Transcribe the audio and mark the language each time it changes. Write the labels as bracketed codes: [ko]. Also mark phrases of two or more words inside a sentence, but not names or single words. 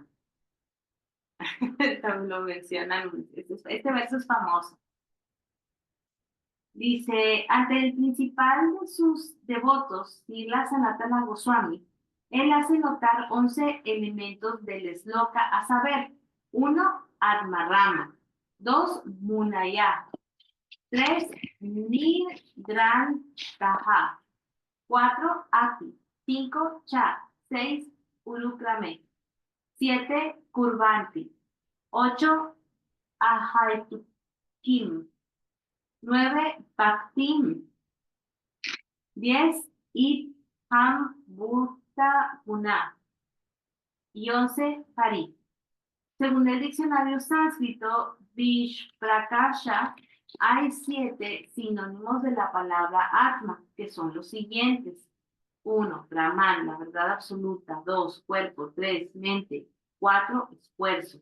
[es] También lo mencionan. Este verso es famoso. Dice, ante el principal de sus devotos, Srila Sanatana Goswami, él hace notar 11 elementos del sloka, a saber, 1, [sa] Atmarama, 2, Munaya, 3, Nidrantaha, 4, Ati, 5, Cha, 6, Urukrame, 7, Kurvanti, 8, Ahaitukim, 9, Bhaktim, 10, Idham Bhutta Guna y 11, Pari. [es] Según el diccionario sánscrito Vishprakasha, hay 7 sinónimos de la palabra Atma, que son los siguientes. 1, Brahman, la verdad absoluta. 2, cuerpo. 3, mente. 4, esfuerzo.